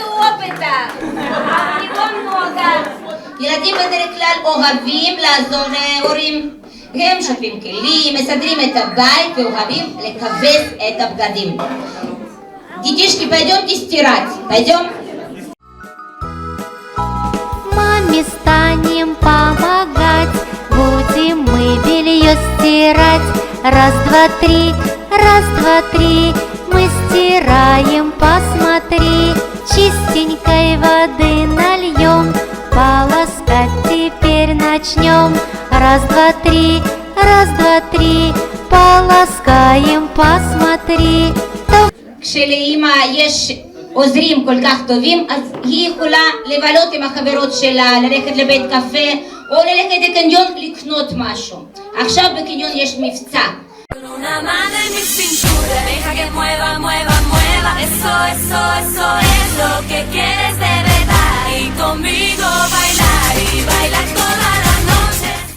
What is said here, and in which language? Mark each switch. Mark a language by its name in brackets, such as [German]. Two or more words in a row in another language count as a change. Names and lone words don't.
[Hebrew] הופתה. הריבון נוגה. ילדים בדרך כלל אוהבים לעזור להורים. הם שוטפים כלים, מסדרים את הבית ואוהבים לכבס את הבגדים. [Russian] Детишки, пойдемте стирать. Пойдем? Маме станем помогать, будем мы белье стирать. Раз, два, три, мы стираем, посмотри. Чистенькой воды нальем, полоскать теперь начнем. Раз, два, три, полоскаем, посмотри. [Hebrew] כשלאמא יש עוזרים כל כך טובים, אז היא יכולה לבלות עם החברות שלה, ללכת לבית קפה, או ללכת לקניון לקנות משהו. עכשיו בקניון יש מבצע. [Spanish] Una mano en mi cintura, deja que mueva, mueva, mueva. Eso es lo que quieres de verdad. Y conmigo bailar y bailar toda la noche.